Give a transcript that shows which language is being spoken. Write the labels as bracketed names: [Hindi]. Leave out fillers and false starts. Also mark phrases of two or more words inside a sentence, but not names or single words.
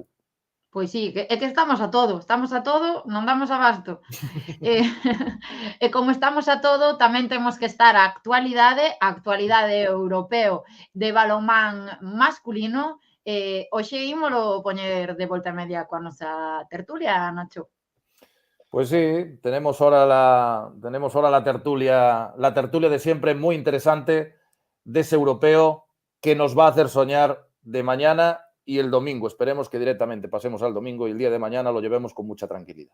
[Galician] Pois sí, é que estamos a todo, non damos abasto. E como estamos a todo, tamén temos que estar a actualidade europeo de balonmán masculino. Hoxe ímolo poñer de volta e media coa nosa tertulia, Nacho. [Spanish] Pues sí, tenemos ahora la tertulia de siempre, muy interesante, de ese europeo que nos va a hacer soñar de mañana y el domingo. Esperemos que directamente pasemos al domingo y el día de mañana lo llevemos con mucha tranquilidad.